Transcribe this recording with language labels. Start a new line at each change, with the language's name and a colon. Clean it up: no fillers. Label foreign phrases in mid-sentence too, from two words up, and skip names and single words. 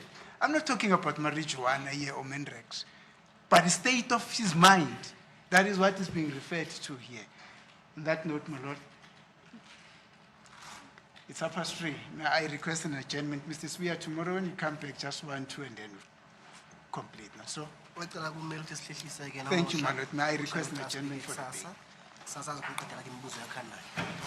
English: I'm not talking about marijuana here or Mendrex, but the state of his mind. That is what is being referred to here. On that note, my lord, it's 3:30. Now I request an adjournment. Mr. Swear, tomorrow when you come back, just 1, 2, and then complete. Now, so,
Zulu: Wacela kumele ukuthi sihlehlise-ke
English: Thank you,
Zulu: namuhla.
English: my lord. May I request an adjournment for the day?
Zulu: Kusasa. Kusasa azokuqedela-ke imibuzo yakho nayo.